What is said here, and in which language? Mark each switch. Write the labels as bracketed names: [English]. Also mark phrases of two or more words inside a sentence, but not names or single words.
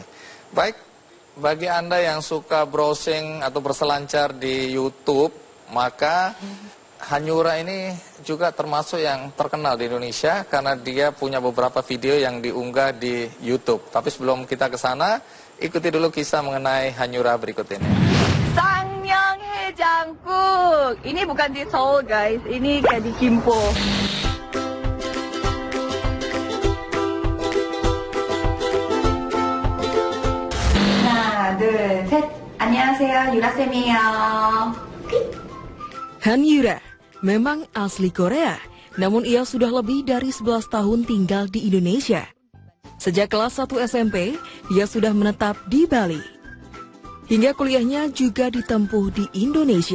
[Indonesian] Baik, bagi Anda yang suka browsing atau berselancar di YouTube, maka Hanyura ini juga termasuk yang terkenal di Indonesia karena dia punya beberapa video yang diunggah di YouTube. Tapi sebelum kita ke sana, ikuti dulu kisah mengenai Hanyura berikut ini. Sangmyeonhaejang국. Ini bukan di Seoul guys, ini kayak di Gimpo. [Korean] 둘, 셋. 안녕하세요, 유라쌤이에요. [Indonesian] Hanyura memang asli Korea, namun ia sudah lebih dari 11 tahun tinggal di Indonesia. Sejak kelas 1 SMP, ia sudah menetap di Bali. Hingga kuliahnya juga ditempuh di Indonesia.